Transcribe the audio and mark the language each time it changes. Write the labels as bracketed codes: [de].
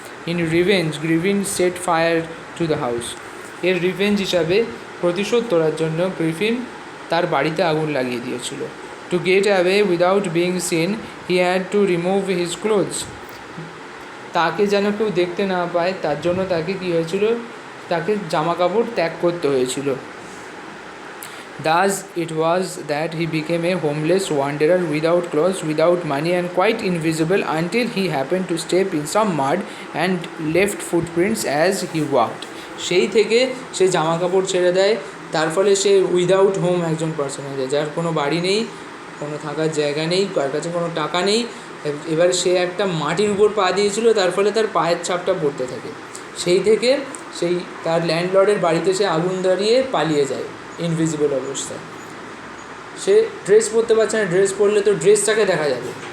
[en] In revenge Griffin set fire to the house. [bn] এর revenge হিসাবে, প্রতিশোধ তোলার জন্য, গ্রিফিন তার বাড়িতে আগুন লাগিয়ে দিয়েছিল। [en] To get away without being seen he had to remove his clothes. [bn] তাকে যেন কেউ দেখতে না পায় তার জন্য তাকে কী হয়েছিল, তাকে জামা কাপড় ত্যাগ করতে হয়েছিল। [en] Thus it was that he became a homeless wanderer without clothes, without money and quite invisible until he happened to step in some mud and left footprints as he walked. [bn] সেই থেকে সে জামা কাপড় ছেড়ে দেয়, তার ফলে সে উইদাউট হোম একজন person হয়ে যায়, যার কোনো বাড়ি নেই, কোনো থাকার জায়গা নেই, কার কাছে কোনো টাকা নেই। এবার সে একটা মাটির উপর পা দিয়েছিল, তার ফলে তার পায়ের ছাপটা পড়তে থাকে। সেই থেকে তার ল্যান্ডলর্ডের বাড়িতে সে আগুন ধরিয়ে পালিয়ে যায় ইনভিজিবল অবস্থায়। সে ড্রেস পরতে পারছে না, ড্রেস পরলে তো ড্রেসটাকে দেখা যাবে,